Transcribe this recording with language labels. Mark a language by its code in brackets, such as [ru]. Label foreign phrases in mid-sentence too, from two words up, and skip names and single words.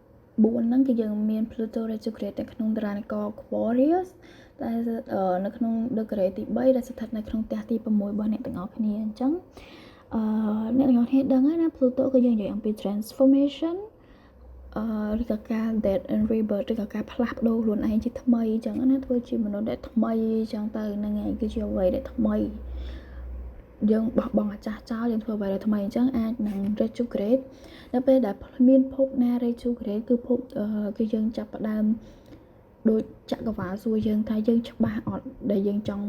[km] 4 ហ្នឹងគឺយើងមាន Pluto retrograde នៅក្នុងតារានិករ Aquarius តែនៅក្នុង degree ទី3ដែលស្ថិតនៅក្នុងផ្ទះទី6របស់អ្នកទាំងអស់គ្នាអញ្ចឹងអ្នកទាំងអស់គ្នាដឹងហើយណា Pluto គឺយើងនិយាយអំពី transformation ឬក៏ការ [en] death and rebirth [km] ឬក៏ការ ផ្លាស់ប្ដូរខ្លួនឯងជាថ្មីអញ្ចឹងណាធ្វើជាមនុស្សដែលថ្មីអញ្ចឹងទៅហ្នឹងឯងគឺជាអ្វីដែលថ្មីយើងបោះបង់អាចាស់ចោលយើងធ្វើអ្វីដែលថ្មីអញ្ចឹងអាចនឹង retrograde នៅពេល ដែលមានភពណា retrograde គឺភពគឺយើងចាប់ផ្ដើមដូចចក្រវាលសួរយើងថាយើងច្បាស់អត់ដែលយើងចង់